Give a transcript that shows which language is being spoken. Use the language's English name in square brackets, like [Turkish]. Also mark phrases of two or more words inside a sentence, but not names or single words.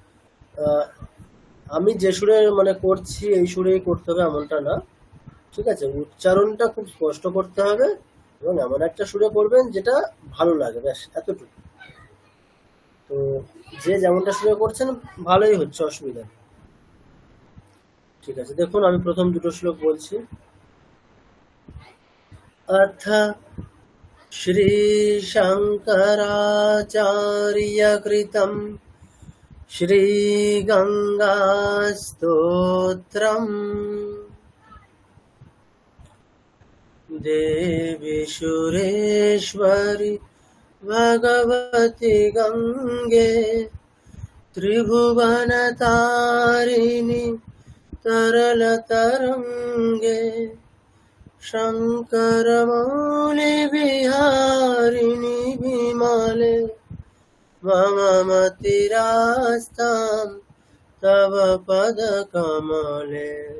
[Bangla] আমি যে সুরে মানে করছি এই সুরেই করতে হবে এমনটা না, ঠিক আছে? উচ্চারণটা খুব স্পষ্ট করতে হবে এবং এমন একটা সুরে করবেন যেটা ভালো লাগে, ব্যাস এতটুকু। তো যে যেমনটা সুরে করছেন ভালোই হচ্ছে, অসুবিধা নেই। ঠিক আছে, দেখুন আমি প্রথম দুটো শ্লোক বলছি। [Sanskrit] अथ श्रीशङ्कराचार्यकृतं श्रीगङ्गास्तोत्रम्। देवी सुरेश्वरि भगवति गङ्गे त्रिभुवनतारिणि तरलतरङ्गे शङ्करमौलि बिहारिणि विमले मम मतिरास्तां तव पदकमले।